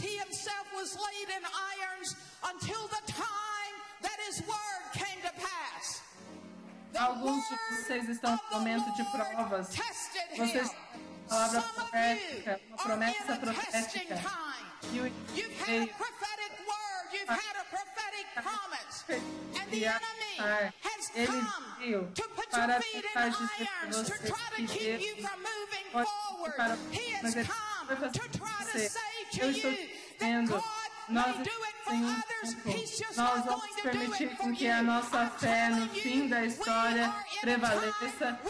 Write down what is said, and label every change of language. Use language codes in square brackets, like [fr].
[en] He himself was laid in irons until the time that his word came to pass. [pt] Alguns de vocês estão no momento de provas. Vocês palavra profética, uma promessa profética. [en] You've had a prophetic word. You've had a prophetic promise. And the enemy has come to put your feet in irons to try to keep you from moving forward. He has come to try to save to you. [pt] Nós vamos permitir com que a nossa fé no fim da história prevaleça.